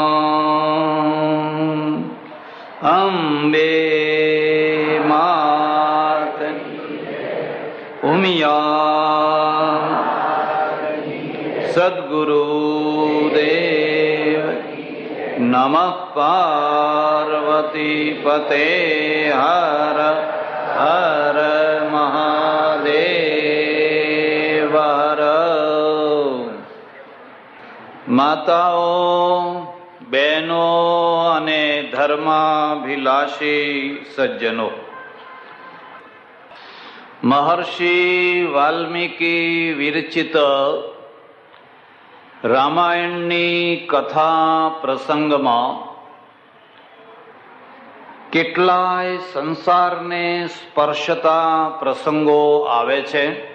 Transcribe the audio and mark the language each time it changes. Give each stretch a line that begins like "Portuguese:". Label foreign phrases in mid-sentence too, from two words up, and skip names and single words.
Sanskrit: अम्बे मात उमिया सद्गुरुदेव नमः। पार्वती पते हर हर महादेव हर।
Gujarati: માતાઓ, બહેનો અને ધર્માભિલાષી સજ્જનો, મહર્ષિ વાલ્મીકી વિરચિત રામાયણની કથા પ્રસંગમાં કેટલાય સંસારને સ્પર્શતા પ્રસંગો આવે છે।